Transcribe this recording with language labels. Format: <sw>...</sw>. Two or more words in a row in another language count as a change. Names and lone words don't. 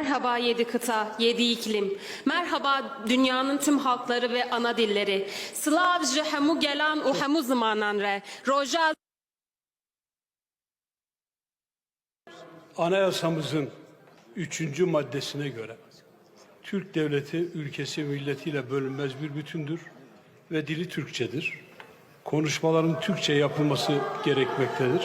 <tr>Merhaba yedi kıta, yedi iklim. Merhaba dünyanın tüm halkları ve ana dilleri.</tr> <ku>Slav ji hemu gelan u hemu zamanan re. Roja</ku> <tr>Anayasamızın 3. maddesine göre Türk devleti ülkesi milletiyle bölünmez bir bütündür ve dili Türkçedir. Konuşmaların Türkçe yapılması gerekmektedir.</tr>